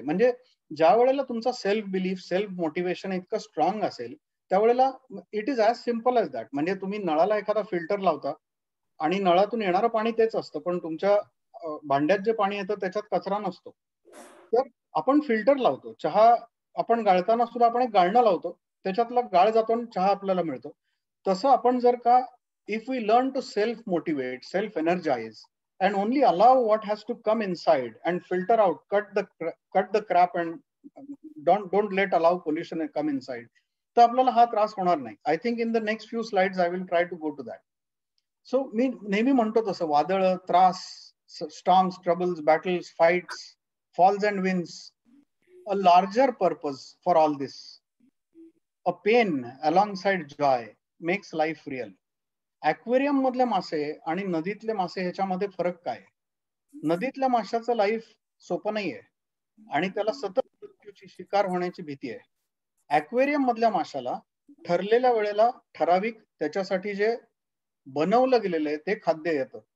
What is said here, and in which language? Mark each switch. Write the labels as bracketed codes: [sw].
[mr] म्हणजे ज्या वेळेला तुमचा सेल्फ बिलीफ, सेल्फ मोटिवेशन इतकं स्ट्रॉंग असेल, त्यावेळेला [en] It is as simple as that. [mr] म्हणजे तुम्ही नळाला एखादा फिल्टर लावता आणि नळातून येणारं पाणी तेच असतं, पण तुमच्या भांड्यात जे पाणी येतं त्याच्यात कचरा नसतो. तर आपण फिल्टर लावतो. चहा आपण गाळताना सुद्धा आपण एक गाळणं लावतो, त्याच्यातला गाळ जातो आणि चहा आपल्याला मिळतो. तसं आपण जर का [en] if we learn to self motivate, self energize and only allow what has to come inside and filter out, cut the crap and don't let allow pollution and come inside, [mr] तर आपल्याला हा त्रास होणार नाही. [en] I think in the next few slides I will try to go to that. So [mr] मी नेहमी म्हणतो तसं वादळ, त्रास, [en] storms, troubles, battles, fights, falls and wins, a larger purpose for all this, a pain alongside joy makes life real. [mr] ऍक्वेरियम मधले मासे आणि नदीतले मासे ह्याच्यामध्ये फरक काय? नदीतल्या माशाचं लाईफ सोपं नाहीये आणि त्याला सतत मृत्यूची शिकार होण्याची भीती आहे. ऍक्वेरियम मधल्या माशाला ठरलेल्या वेळेला ठराविक त्याच्यासाठी जे बनवलं गेलेलं आहे ते खाद्य येतं.